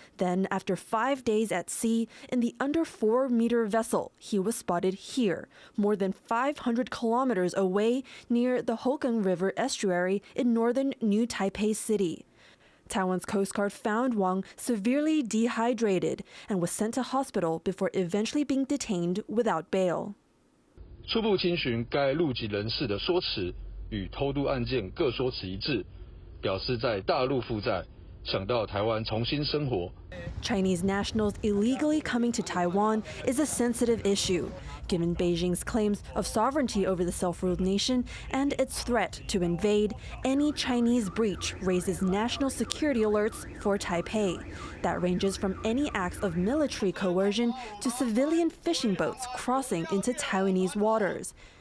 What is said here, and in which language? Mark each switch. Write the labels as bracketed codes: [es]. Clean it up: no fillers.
[en] Then, after 5 days at sea in the under 4-meter vessel, he was spotted here, more than 500 kilometers away near the Hogang River estuary in northern New Taipei City. Taiwan's Coast Guard found Wang severely dehydrated and was sent to hospital before eventually being detained without bail. [zh] 初步清询该陆籍人士的说辞与偷渡案件各说辞一致，表示在大陆负债，想到台湾重新生活。 [en] Chinese nationals illegally coming to Taiwan is a sensitive issue, given Beijing's claims of sovereignty over the self-ruled nation and its threat to invade. Any Chinese breach raises national security alerts for Taipei. That ranges from any acts of military coercion to civilian fishing boats crossing into Taiwanese waters.